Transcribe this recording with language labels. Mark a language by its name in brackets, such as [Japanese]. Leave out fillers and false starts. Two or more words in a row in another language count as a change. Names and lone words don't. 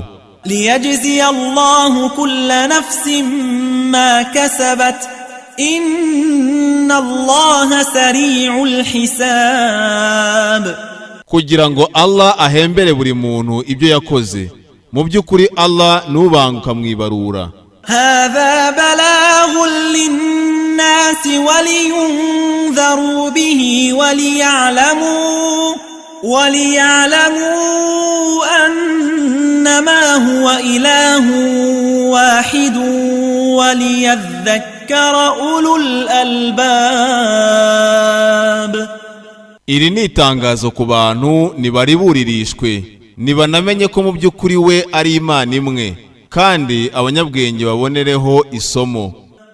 [Arabic] ليجزي الله كل نفس ما كسبت إن الله سريع الحساب. [Kinyarwanda] Kugira ngo Allah ahembere buri muntu ibyo yakoze. Mu by'ukuri Allah nubanguka mwibarura. [Arabic] هذا بلاغ للناس للناس ولينذروا به وليعلموا أنما هو إله واحد وليذكر أولو الألباب. [Kinyarwanda] Iri ni itangazo ku bantu nibariburirishwe nibanamenye ko mu by'ukuri we ari Imana imwe kandi abanyabwenge babonereho isomo.